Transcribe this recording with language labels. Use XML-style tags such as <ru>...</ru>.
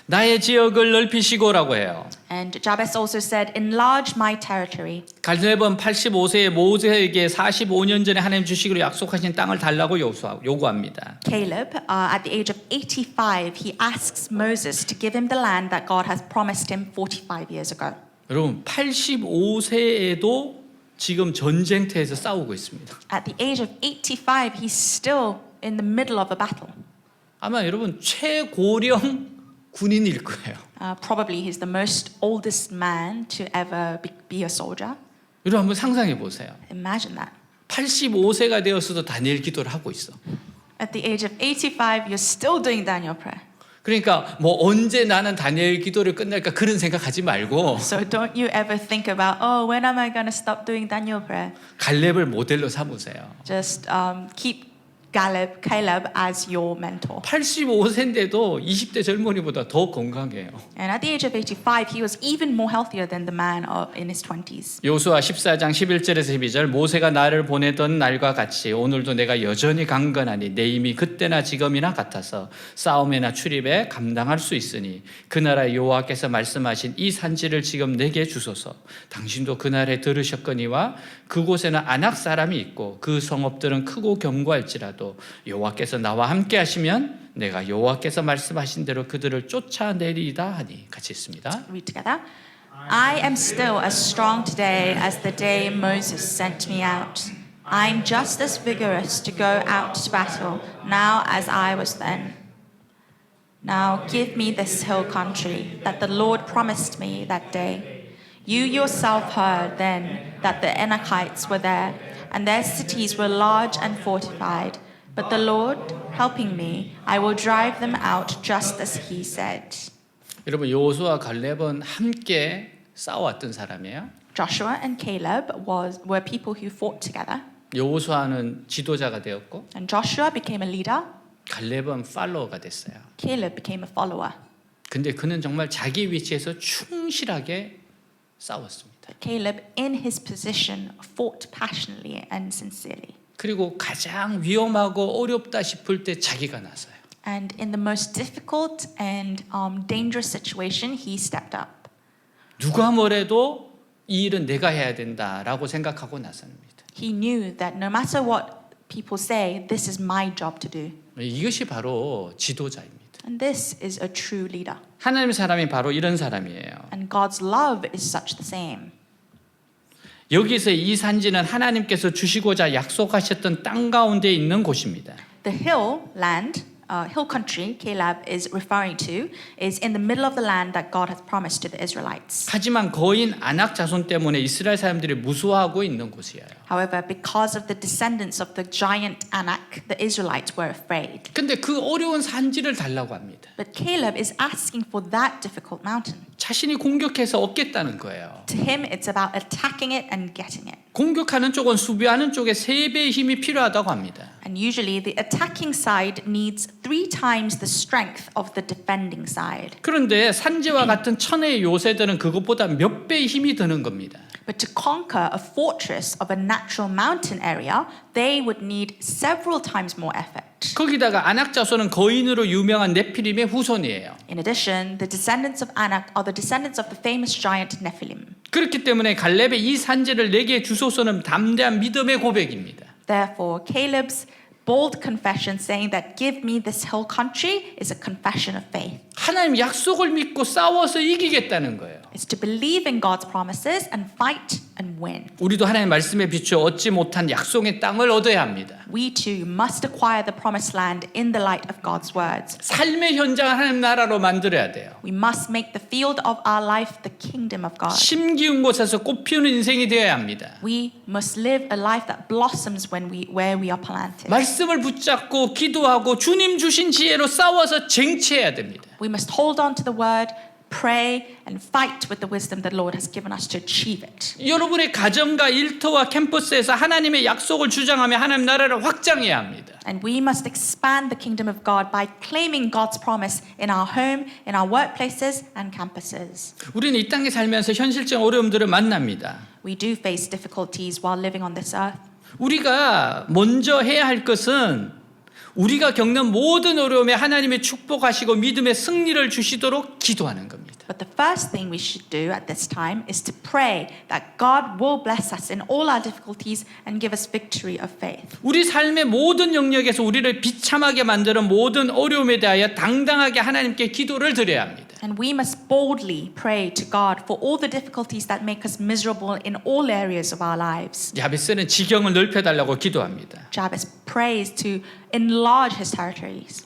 <ko>나의 지역을 넓히시고라고 해요.</ko> <en>And Jabez also said, enlarge my territory.</en> <ko>갈렙은 85세에 모세에게 45년 전에 하나님 주시기로 약속하신 땅을 달라고 요구합니다.</ko> <en>Caleb, at the age of 85, he asks Moses to give him the land that God has promised him 45 years ago.</en> <ko>여러분, 85세에도 지금 전쟁터에서 싸우고 있습니다.</ko> <en>At the age of 85, he's still in the middle of a battle.</en> <ko>아마 여러분 최고령 군인일 거예요.</ko> <en>Probably he's the most oldest man to ever be a soldier.</en> <ko>여러분 한번 상상해 보세요.</ko> <en>Imagine that.</en> <ko>85세가 되었어도 다니엘 기도를 하고 있어.</ko> <en>At the age of 85, you're still doing Daniel prayer.</en> <ko>그러니까 뭐 언제 나는 다니엘 기도를 끝낼까 그런 생각하지 말고</ko> <en>So don't you ever think about, oh, when am I going to stop doing Daniel prayer?</en> <ko>갈렙을 모델로 삼으세요.</ko> <en>Just keep Caleb as your mentor.</en> <ko>85세인데도 20대 젊은이보다 더 건강해요.</ko> <en>And at the age of 85, he was even more healthier than the man in his 20s.</en> <ko>여호수아 14장 11절에서 12절 모세가 나를 보내던 날과 같이 오늘도 내가 여전히 강건하니 내 힘이 그때나 지금이나 같아서 싸움이나 출입에 감당할 수 있으니 그 나라 여호와께서 말씀하신 이 산지를 지금 내게 주소서. 당신도 그날에 들으셨거니와 그곳에는 아낙 사람이 있고 그 성읍들은 크고 견고할지라도 할지라도 여호와께서 나와 함께 하시면 내가 여호와께서 말씀하신 대로 그들을 쫓아내리이다 하니. 같이 읽습니다.</ko> <en>Read together. I am still as strong today as the day Moses sent me out. I am just as vigorous to go out to battle now as I was then. Now give me this hill country that the Lord promised me that day. You yourself heard then that the Anakites were there, and their cities were large and fortified. But the Lord helping me, I will drive them out just as he said.</en> <ko>여러분, 여호수아와 갈렙은 함께 싸워왔던 사람이에요.</ko> <en>Joshua and Caleb were people who fought together,</en> <ko>여호수아는 지도자가 되었고</ko> <en>and Joshua became a leader,</en> <ko>갈렙은 팔로워가 됐어요.</ko> <en>Caleb became a follower.</en> <ko>근데 그는 정말 자기 위치에서 충실하게 싸웠습니다.</ko> <en>Caleb, in his position, fought passionately and sincerely.</en> <ko>그리고 가장 위험하고 어렵다 싶을 때 자기가 나서요.</ko> <en>And in the most difficult and dangerous situation, he stepped up.</en> <ko>누가 뭐래도 이 일은 내가 해야 된다라고 생각하고 나섭니다.</ko> <en>He knew that no matter what people say, this is my job to do.</en> <ko>이것이 바로 지도자입니다.</ko> <en>And this is a true leader.</en> <ko>하나님의 사람이 바로 이런 사람이에요.</ko> <en>And God's love is such the same.</en> <ko>여기서 이 산지는 하나님께서 주시고자 약속하셨던 땅 가운데 있는 곳입니다.</ko> <en>The hill land, hill country Caleb is referring to is in the middle of the land that God has promised to the Israelites.</en> <ko>하지만 거인 아낙 자손 때문에 이스라엘 사람들이 무서워하고 있는 곳이에요.</ko> <en>However, because of the descendants of the giant Anak, the Israelites were afraid.</en> <ko>근데 그 어려운 산지를 달라고 합니다.</ko> <en>But Caleb is asking for that difficult mountain.</en> <ko>자신이 공격해서 얻겠다는 거예요.</ko> <en>To him, it's about attacking it and getting it.</en> <ko>공격하는 쪽은 수비하는 쪽에 3배의 힘이 필요하다고 합니다.</ko> <en>And usually the attacking side needs 3 times the strength of the defending side.</en> <ko>그런데 산지와 같은 천혜의 요새들은 그것보다 몇 배의 힘이 드는 겁니다.</ko> <en>But to conquer a fortress of a natural mountain area, they would need several times more effort.</en> <ko>거기다가 아낙 자손은 거인으로 유명한 네피림의 후손이에요.</ko> <en>In addition, the descendants of Anak are the descendants of the famous giant Nephilim.</en> <ko>그렇기 때문에 갈렙의 이 산지를 내게 주소서는 담대한 믿음의 고백입니다.</ko> <en>Therefore, Caleb's bold confession saying that give me this hill country is a confession of faith.</en> <ko>하나님 약속을 믿고 싸워서 이기겠다는 거예요.</ko> <en>It's to believe in God's promises and fight and win.</en> <ko>우리도 하나님의 말씀에 비추어 얻지 못한 약속의 땅을 얻어야 합니다.</ko> <en>We too must acquire the promised land in the light of God's words.</en> <ko>삶의 현장을 하나님 나라로 만들어야 돼요.</ko> <en>We must make the field of our life the kingdom of God.</en> <ko>심 기운 곳에서 꽃 피우는 인생이 되어야 합니다.</ko> <en>We must live a life that blossoms where we are planted.</en> <ko>말씀을 붙잡고 기도하고 주님 주신 지혜로 싸워서 쟁취해야 됩니다.</ko> <en>We must hold on to the word, pray, and fight with the wisdom that the Lord has given us to achieve it.</en> <ko>여러분의 가정과 일터와 캠퍼스에서 하나님의 약속을 주장하며 하나님 나라를 확장해야 합니다.</ko> <en>And we must expand the kingdom of God by claiming God's promise in our home, in our workplaces, and campuses.</en> <ko>우리는 이 땅에 살면서 현실적 어려움들을 만납니다.</ko> <en>We do face difficulties while living on this earth.</en> <ko>우리가 먼저 해야 할 것은 우리가 겪는 모든 어려움에 하나님의 축복하시고 믿음의 승리를 주시도록 기도하는 겁니다.</ko> <en>But the first thing we should do at this time is to pray that God will bless us in all our difficulties and give us victory of faith.</en> <ko>우리 삶의 모든 영역에서 우리를 비참하게 만드는 모든 어려움에 대하여 당당하게 하나님께 기도를 드려야 합니다.</ko> <en>And we must boldly pray to God for all the difficulties that make us miserable in all areas of our lives.</en> <ko>야베스는 지경을 넓혀달라고 기도합니다.</ko> <en>Jabez prays to enlarge his territories.</en>